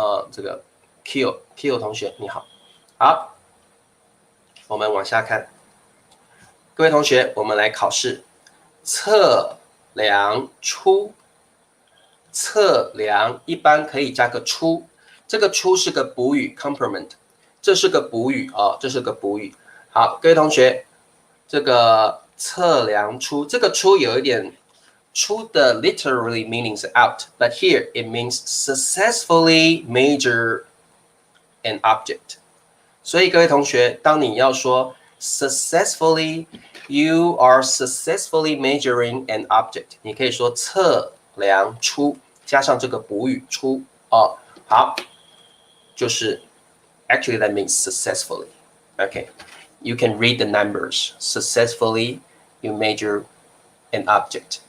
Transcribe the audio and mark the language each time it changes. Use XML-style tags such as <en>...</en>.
<zh>这个 Q 同学你好，好，我们往下看。各位同学，我们来考试。测量出，测量一般可以加个出。” 这个出是个补语 complement， 这是个补语哦，这是个补语。好，各位同学，这个测量出，这个出有一点出的</zh> <en>literally meaning</en> <zh>是 out，</zh> <en>but here it means successfully measure an object。</en> <zh>所以各位同学，当你要说 successfully，</zh> <en>you are successfully measuring an object，</en> <zh>你可以说测量出加上这个补语出哦。好。就是</zh> <en>actually that means successfully. Okay, you can read the numbers. Successfully, you measure an object.</en>